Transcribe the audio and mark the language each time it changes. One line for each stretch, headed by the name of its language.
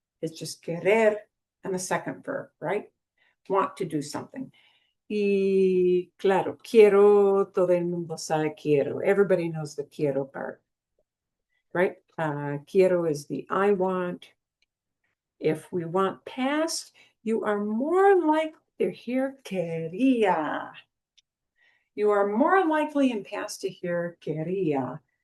English: It's just querer and the second verb, right? Want to do something.
Spanish: Y claro, quiero, todo el mundo sabe quiero.
English: Everybody knows the quiero part, right? Quiero is the I want. If we want past, you are more likely to hear quería. You are more likely in past to hear quería.